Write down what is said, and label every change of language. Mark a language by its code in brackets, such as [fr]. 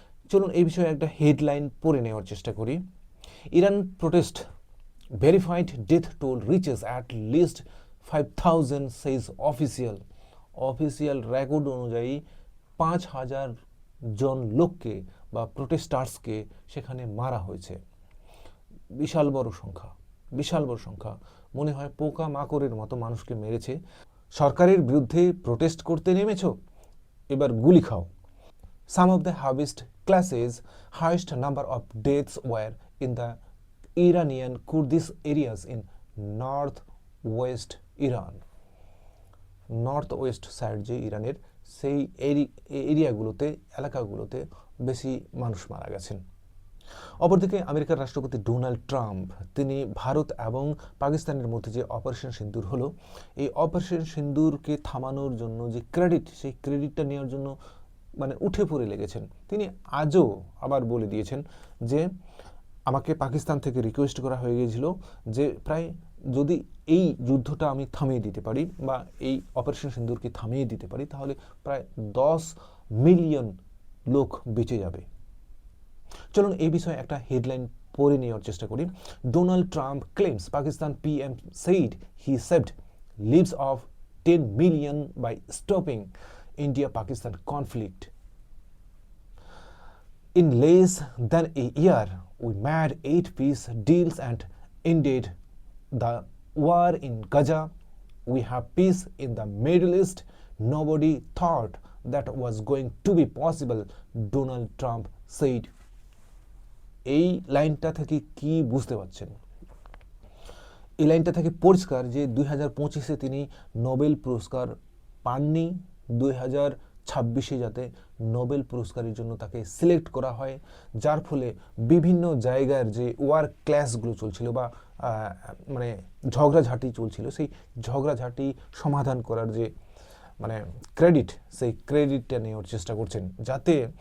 [bn] চলুন এই বিষয়ে একটা হেডলাইন পড়ে নেওয়ার চেষ্টা করি। [en] Iran protest verified death toll reaches at least 5,000 says [bn] official record অনুযায়ী 5,000 জন লোককে বা প্রোটেস্টার্সকে সেখানে মারা হয়েছে। বিশাল বড় সংখ্যা। মনে হয় পোকা মাকড়ের মতো মানুষকে মেরেছে। সরকারের বিরুদ্ধে প্রোটেস্ট করতে নেমেছ, এবার গুলি খাও। [en] Some of the harvest classes highest number of deaths were in the Iranian Kurdish areas in northwest [bn] Iran, north West side যে ইরানের, সেই এরিয়াগুলোতে, এলাকাগুলোতে বেশি মানুষ মারা গেছেন। অপরদিকে আমেরিকার রাষ্ট্রপতি ডোনাল্ড ট্রাম্প, তিনি ভারত এবং পাকিস্তানের মধ্যে যে অপারেশন সিন্দুর হলো, এই অপারেশন সিন্দুরকে থামানোর জন্য যে ক্রেডিট, সেই ক্রেডিটটা নেওয়ার জন্য মানে উঠে পড়ে লেগেছেন। তিনি আজও আবার বলে দিয়েছেন যে আমাকে পাকিস্তান থেকে রিকোয়েস্ট করা হয়ে গিয়েছিল যে প্রায় যদি এই যুদ্ধটা আমি থামিয়ে দিতে পারি বা এই অপারেশন সিন্দুরকে থামিয়ে দিতে পারি, তাহলে প্রায় 10 মিলিয়ন লোক বেঁচে যাবে। চলুন এই বিষয়ে একটা হেডলাইন পড়ে নেওয়ার চেষ্টা করি। [en] Donald Trump claims Pakistan PM said he saved lives of 10 million by stopping India-Pakistan conflict. In less than a year, we made 8 peace deals and ended the war in Gaza. We have peace in the Middle East. Nobody thought that was going to be possible, Donald Trump said. [bn] এই লাইনটা থেকে কি বুঝতে পারছেন? এই লাইনটা থেকে পরিষ্কার যে 2025-এ তিনি নোবেল পুরস্কার পাননি, 2026-এ যাতে নোবেল পুরস্কারের জন্য তাকে সিলেক্ট করা হয়, যার ফলে বিভিন্ন জায়গার যে ওয়ার ক্ল্যাশগুলো চলছিল বা মানে ঝগড়াঝাটি চলছিল, সেই ঝগড়াঝাটি সমাধান করার যে মানে ক্রেডিট, সেই ক্রেডিটটা নেওয়ার চেষ্টা করছেন, যাতে